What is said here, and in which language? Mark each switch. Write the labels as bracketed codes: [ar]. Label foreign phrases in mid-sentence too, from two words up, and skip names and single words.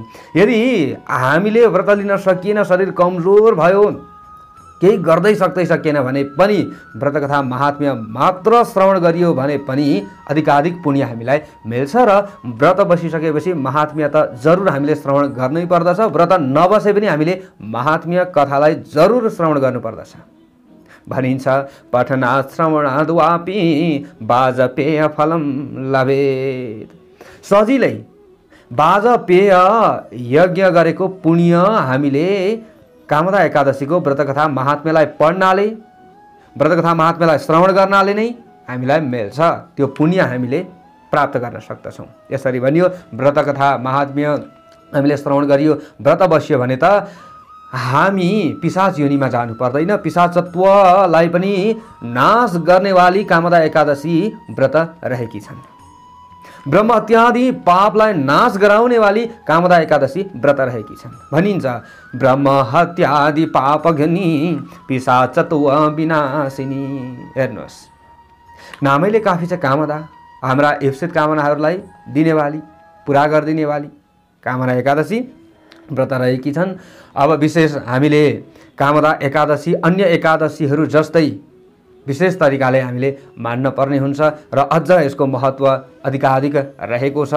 [ne] यदि हामीले व्रत लिन सकिएन, शरीर कमजोर भयो, केही गर्दै सक्दै सकिएन भने पनि व्रत कथा महात्म्य मात्र श्रवण गरियो भने पनि अधिकाधिक पुण्य हामीलाई मिल्छ र व्रत बसिसकेपछि महात्म्य त जरुर हामीले श्रवण गर्नै पर्दछ। व्रत नबसे पनि हामीले महात्म्य कथालाई जरुर श्रवण गर्नुपर्दछ। भनिन्छ [sa] पठनात् श्रवणाद्वापि वाजपेय फलम लभेत्। [ne] सजिलै वाजपेय यज्ञ गरेको पुण्य हामीले कामदा एकादशीको व्रतकथा महात्म्यलाई पढ्नाले, व्रतकथा महात्म्यलाई श्रवण गर्नाले नै हामीलाई मिल्छ। त्यो पुण्य हामीले प्राप्त गर्न सक्दछौँ। यसरी भनियो व्रतकथा महात्म्य हामीले श्रवण गरियो, व्रत बस्यो भने त हामी पिशाच योनिमा जानु पर्दैन। पिशाचत्वलाई पनि नाश गर्नेवाली कामदा एकादशी व्रत रहेकी छन्। ब्रह्म हत्यादि पापलाई नाश गराउने वाली कामदा एकादशी व्रत रहेकी छन्। भनिन्छ [sa] ब्रह्म हत्यादि पापघ्नी पिशाचत्व विनाशिनी। [ne] हेर्नुहोस्, नामैले काफी छ कामदा। हाम्रा इप्सित कामनाहरूलाई दिनेवाली, पुरा गरिदिनेवाली कामदा एकादशी व्रत रहेकी छन्। अब विशेष हामीले कामदा एकादशी अन्य एकादशीहरू जस्तै विशेष तरिकाले हामीले मान्न पर्ने हुन्छ र अझ यसको महत्त्व अधिकाधिक रहेको छ।